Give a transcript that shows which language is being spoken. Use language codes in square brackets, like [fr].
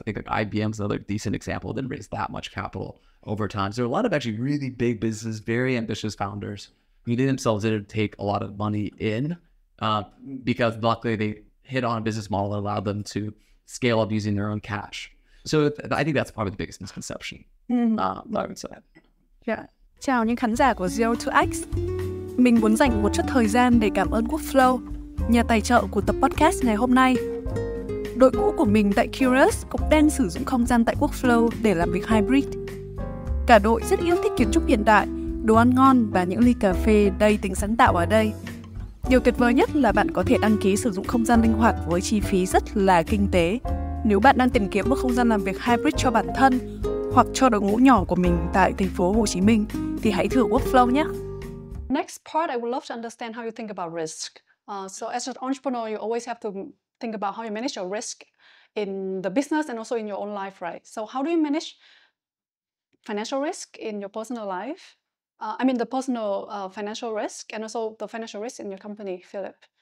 [en] I think like IBM's another decent example. Didn't raise that much capital over time. So there are a lot of actually really big businesses, very ambitious founders who themselves didn't take a lot of money in because luckily they hit on a business model that allowed them to scale up using their own cash. So I think that's probably the biggest misconception. I would say. Yeah. [vi] Chào những khán giả của Zero to X. Mình muốn dành một chút thời gian để cảm ơn Workflow, nhà tài trợ của tập podcast ngày hôm nay. Đội ngũ của mình tại Curious cũng đang sử dụng không gian tại Workflow để làm việc hybrid. Cả đội rất yêu thích kiến trúc hiện đại, đồ ăn ngon và những ly cà phê đầy tính sáng tạo ở đây. Điều tuyệt vời nhất là bạn có thể đăng ký sử dụng không gian linh hoạt với chi phí rất là kinh tế. Nếu bạn đang tìm kiếm một không gian làm việc hybrid cho bản thân hoặc cho đội ngũ nhỏ của mình tại thành phố Hồ Chí Minh thì hãy thử Workflow nhé. [en] Next part, I would love to understand how you think about risk. So as an entrepreneur, you always have to think about how you manage your risk in the business and also in your own life, right? So how do you manage financial risk in your personal life? The personal financial risk and also the financial risk in your company, Phillip.